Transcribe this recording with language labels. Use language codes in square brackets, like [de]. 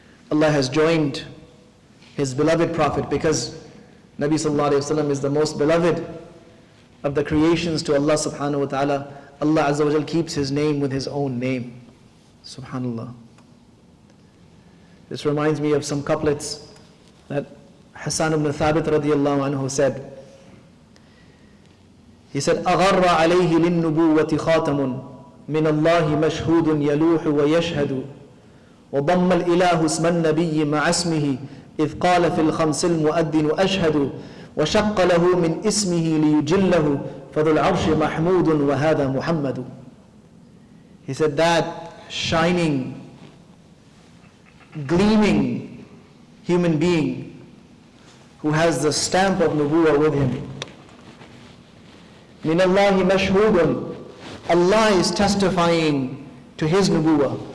[en] Allah has joined His beloved Prophet, because Nabi sallallahu alayhi wasallam is the most beloved of the creations to Allah subhanahu wa ta'ala. Allah azza wa jal keeps His name with His own name. Subhanallah. This reminds me of some couplets that Hassan ibn Thabit radiyallahu anhu said. He said, [ar] أَغَرَّ عَلَيْهِ لِلنُّبُوَّةِ خَاتَمٌ مِنَ اللَّهِ مَشْهُودٌ يَلُوحُ وَيَشْهَدُ وضم الإله اسم النبي مع اسمه إذ قال في الخمس المؤذن أشهد وشق له من اسمه ليجله فذو العرش محمود وهذا محمد. [en] He said, that shining, gleaming human being who has the stamp of nubuwwah with him. [ar] من الله مشهود. [en] Allah is testifying to His nubuwwah.